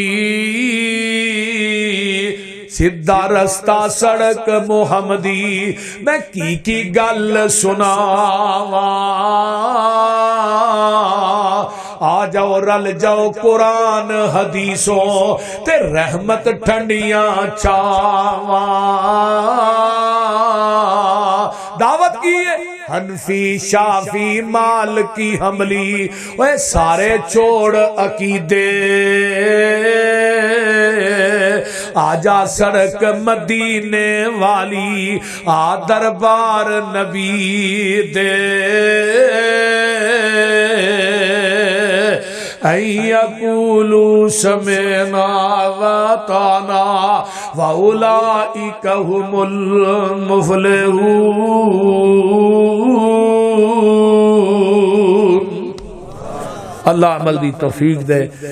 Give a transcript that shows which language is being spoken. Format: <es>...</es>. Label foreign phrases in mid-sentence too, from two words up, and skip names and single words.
<pa>سیدھا رستہ سڑک محمدی میں کی گل سناواں. آ جاؤ رل جاؤ قرآن حدیثوں تے رحمت ٹھنڈیاں چاواں. دعوت کی ہے حنفی شافی مالکی حنبلی وہ سارے چھوڑ عقیدے آجا سڑک مدینے والی آ دربار نبی دے.</pa> <ar>یقولوا سمعنا وَأَطَعْنَا وَأُولَئِكَ هُمُ الْمُفْلِحُونَ.</ar> <pa>اللہ عمل دی توفیق دے.</pa>